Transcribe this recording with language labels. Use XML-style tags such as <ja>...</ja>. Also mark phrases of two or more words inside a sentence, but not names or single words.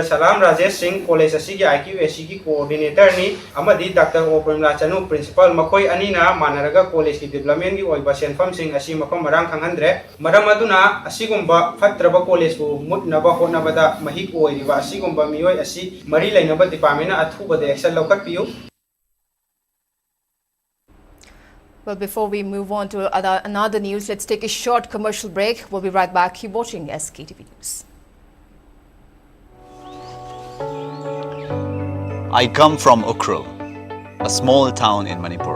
<mni>Salam Rajesh Singh college asigi IQAC gi coordinator ni amadi Dr. Oprimla Chanu principal makoi anina manaraga college ki development gi oiba senfam sing asi mafam marang khanghandre maram aduna asigumba fatraba college bu mutnaba honabada mahik oiriba asigumba mioi asi mari lainaba department athuba de action lokat piu.</mni> <en>Well, before we move on to another news, let's take a short commercial break. We'll be right back. Keep watching SKTV News. I come from Ukhrul, a small town in Manipur.</en>